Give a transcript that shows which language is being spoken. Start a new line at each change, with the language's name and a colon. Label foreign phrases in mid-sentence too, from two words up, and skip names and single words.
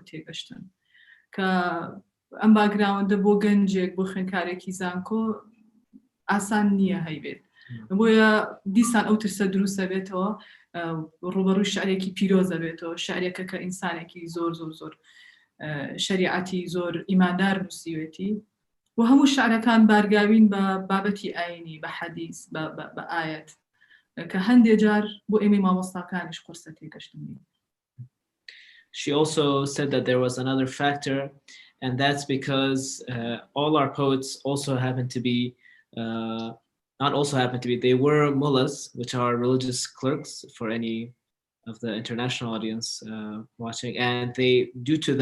Central Kurdish: تێگەشتن کە ئەم باگراوندە بۆ گەنجێک بۆ خوێندکارێکی زانکۆ ئاسان نییە هەیبێت بۆیە دیسان ئەو ترسە دروستە بێتەوە ڕوبەڕووی شعرێکی پیرۆزە بێتەوە شعرێکە کە ئینسانێکی زۆر زۆر زۆر شریعەتی زۆر ئیماندار نووسیوێتی و هەموو شعرەکان بارگاوین بە بابەتی ئاینی بە حەدیث بە ئایەت کە هەندێ جار بۆ ئێمەی مامۆستاکانیش قورسە تێگەشتن.
English: She also said that there was another factor, and that's because all our poets also happen to be they were mullahs, which are religious clerks for any of the international audience watching, and due to